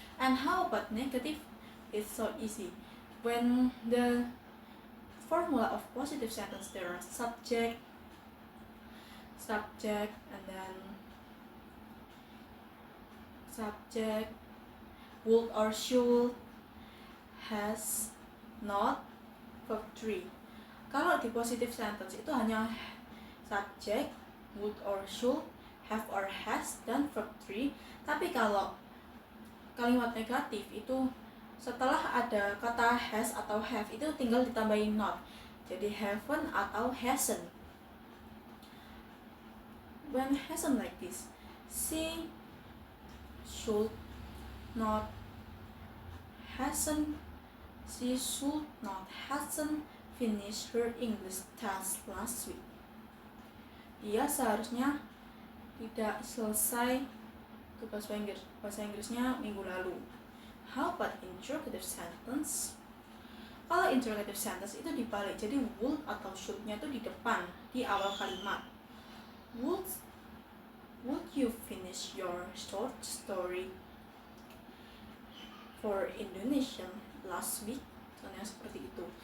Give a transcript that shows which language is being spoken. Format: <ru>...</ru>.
<en>And how about negative? It's so easy. When the formula of positive sentence, there are subject, and then subject, would or should, has, not, verb 3.</en> <id>Kalau di positive sentence itu hanya subject, would or should, have or has, dan verb 3. Tapi kalau kalimat negatif itu setelah ada kata has atau have itu tinggal ditambahin not. Jadi haven't atau hasn't.</id> <en>When hasn't like this, she should not hasn't finish her English test last week.</en> <id>Dia seharusnya tidak selesai tugas bahasa Inggrisnya minggu lalu.</id> <en>How about interrogative sentence?</en> <id>Kalau interrogative sentence itu dibalik, jadi would atau should-nya itu di depan, di awal kalimat.</id> <en>Would you finish your short story for Indonesian last week?</en> <id>Soalnya seperti itu.</id>